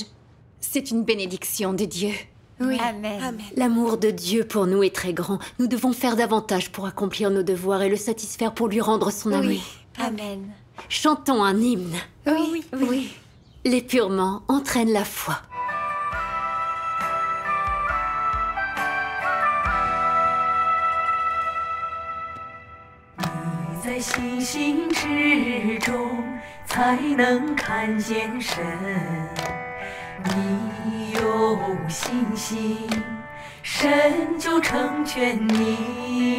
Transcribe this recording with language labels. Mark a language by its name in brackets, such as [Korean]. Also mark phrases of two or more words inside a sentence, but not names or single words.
[French] C'est une bénédiction de Dieu. Oui. Amen. Amen. L'amour de Dieu pour nous est très grand. Nous devons faire davantage pour accomplir nos devoirs et le satisfaire pour lui rendre son amour. Oui. Amen. Chantons un hymne. Oui. Oui. L'épurement entraîne la foi. [Chinese] 在星星之中才能看见神。你有信心，神就成全你。